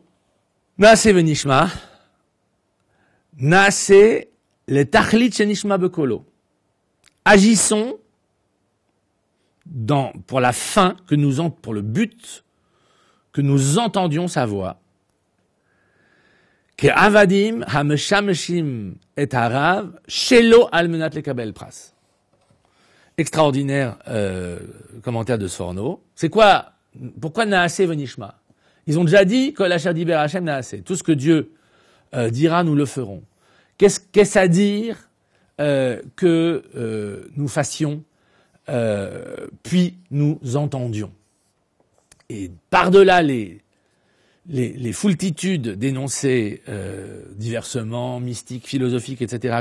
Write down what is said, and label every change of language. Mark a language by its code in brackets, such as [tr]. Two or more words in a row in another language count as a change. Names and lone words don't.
[he] נעשה ונשמע, נעשה לתכלית שנשמע בקולו. [fr] Agissons pour la fin pour le but que nous entendions sa voix. [he] כעבדים המשמשים את הרב שלא על מנת לקבל פרס. [fr] Extraordinaire commentaire de Sforno. C'est quoi? Pourquoi [he] נעשה ונשמע? [fr] Ils ont déjà dit que [he] לא דיבר השם נעשה. [fr] Tout ce que Dieu dira, nous le ferons. Qu'est-ce à dire que nous fassions, puis nous entendions? Et par-delà les foultitudes d'énoncés diversement mystiques, philosophiques, etc.